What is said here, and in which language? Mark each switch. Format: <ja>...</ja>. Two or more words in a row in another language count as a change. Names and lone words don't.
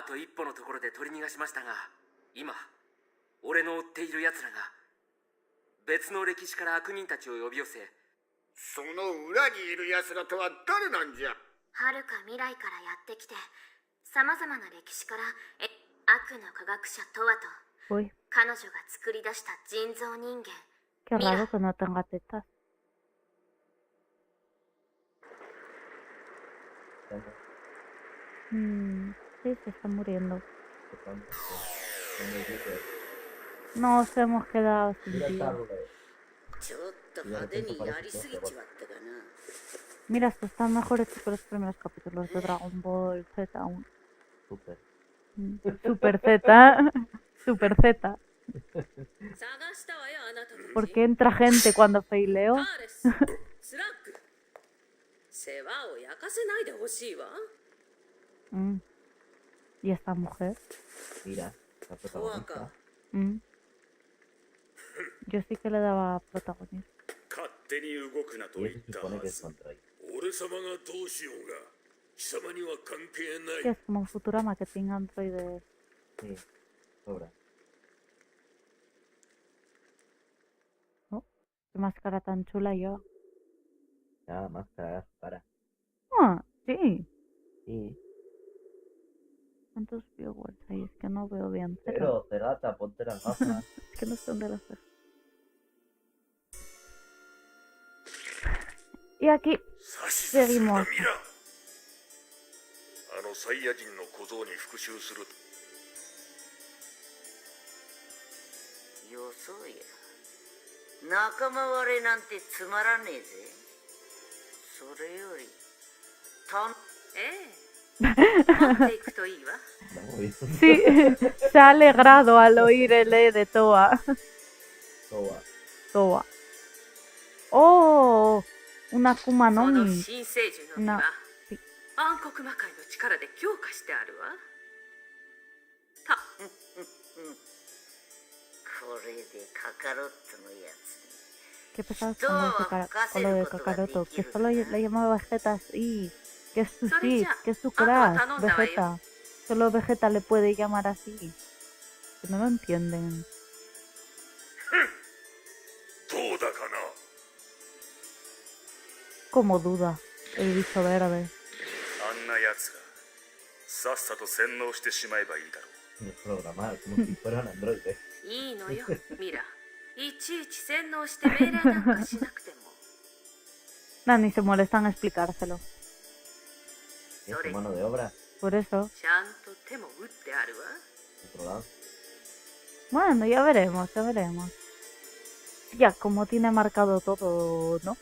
<ja>あと一歩のところで取り逃がしましたが、今俺の追っている奴らが別の歴史から悪人たちを呼び寄せ、その裏にいる奴らとは誰なんじゃはるか未来からやってきて、さまざまな歴史から悪の科学者とはと、</ja> <es>Uy,</es> <ja>彼女が作り出した人造人間。</ja> <es>qué raro que no tenga tetas. Sí, se está muriendo. Nos hemos quedado sin Mira tío. tarde.</es> <ja>ちょっと派手にやりすぎちまったかな</ja> <es>Mira, esto está mejor hecho que los primeros capítulos de Dragon Ball Z aún. Súper. Super Z. Super Z.</es> <ja>探したわよあなたたち。</ja> <es>¿Por qué entra gente cuando faileo?</es> <ja>ターレス、スラック。世話を焼かせないでほしいわ。</ja> <es>Mm. ¿Y esta mujer? Mira, la protagonista. Mm. Yo sí que le daba protagonismo.</es> <ja>勝手に動くなと</ja> <es>Y</es> <ja>言</ja> <es>eso</es> <ja>っ</ja> <es>se</es> <ja>た</ja> <es>supone</es> <ja>は</ja> <es>que es</es> <ja>ず。</ja> <es>contra ella.</es> <ja>俺様がどうしようが貴様には関係な</ja> <es>Que</es> <ja>い。</ja> <es>es como Futurama que tenga androides. Sí, sobra. ¿No? Qué máscara tan chula yo. Ya, máscara, para. Ah, sí. Sí. ¿Cuántos viewers hay? Es que no veo bien. Pero, Cegata, ponte las gafas. Es que no sé dónde las veo. Y aquí</es> <ja>指図するな</ja> <es>seguimos.</es> <ja>ミラ。あのサイヤ人の小僧に復讐する。よそうや。仲間割れなんてつまらねえぜ。それより、ええ。待っていくといいわ。</ja> <es>No, eso Sí, se ha alegrado al oír el E de Toa. Toa. Toa. ¡Oh! Una Akuma</es> <ja>そ</ja> <es>no</es> <ja>の</ja> <es>Mi.</es> <ja>新生樹の実は、</ja> <es>sí.</es> <ja>暗黒魔界の力で強化してあるわ。た、これでカカロットのやつ。</ja> <es>Qué pesado es con lo de Kakaroto. Que solo le llamaba Vegeta así. Que es su Sid, que es su crush. Vegeta. Solo Vegeta le puede llamar así. Que no lo entienden.</es> <ja>どうだかな。</ja> <es>Como duda. El bicho verde.</es> <ja>あんなやつがさっさと洗脳してしまえばいいだろう。</ja> <es>Los programar como si fueran androides.</es> <ja>いいのよ、ミラ。いちいち洗脳して命令なんかしなくても。</ja> <es>Nah, ni se molestan en explicárselo. Es su mano de obra. Por eso.</es> <ja>ちゃんと手も打ってあるわ。</ja> <es>Otro lado. Bueno, ya veremos, ya veremos. Ya, como tiene marcado todo, ¿no?</es>